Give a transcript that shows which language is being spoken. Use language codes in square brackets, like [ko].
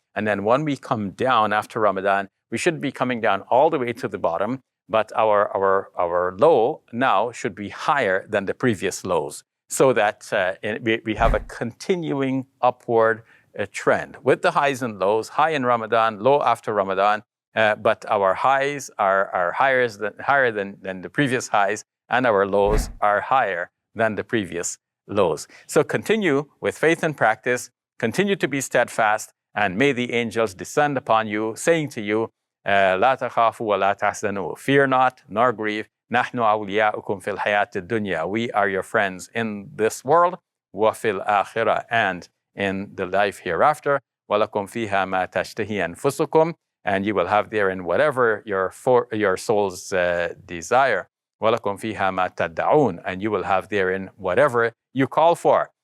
[en] And then when we come down after Ramadan, we shouldn't be coming down all the way to the bottom, but our low now should be higher than the previous lows, so that we have a continuing upward trend with the highs and lows, high in Ramadan, low after Ramadan, but our highs are higher than the previous highs, and our lows are higher than the previous lows. So continue with faith and practice, continue to be steadfast, and may the angels descend upon you, saying to you, [ar] لا تخافوا ولا تحزنوا. [en] Fear not, nor grieve. [ar] نحن أولياؤكم في الحياة الدنيا. [en] We are your friends in this world, [ar] وفي الآخرة, [en] and in the life hereafter. [ar] ولكم فيها ما تشتهي أنفسكم, [en] and you will have therein whatever your souls desire. [ar] ولكم فيها ما تدعون, [en] and you will have therein whatever you call for.